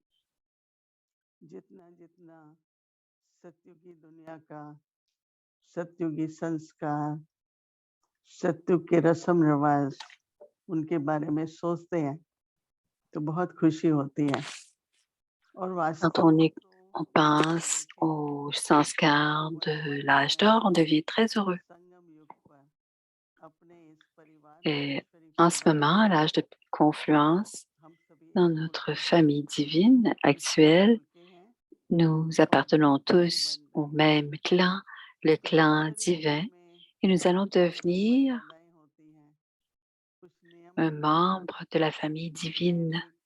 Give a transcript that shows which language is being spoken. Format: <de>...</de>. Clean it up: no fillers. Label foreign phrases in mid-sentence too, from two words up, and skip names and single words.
<hi>जितना जितना सत्युगी दुनिया का सत्युगी संस्कार सत्युग के रस्म रिवाज उनके बारे में सोचते हैं तो बहुत खुशी होती है और</hi> <fr>Quand on pense au sanskar de l'âge d'or, on devient très heureux. Et en ce moment, à l'âge de confluence, dans notre famille divine actuelle, nous appartenons tous au même clan, le clan divin, et nous allons devenir un membre de la famille divine.</fr>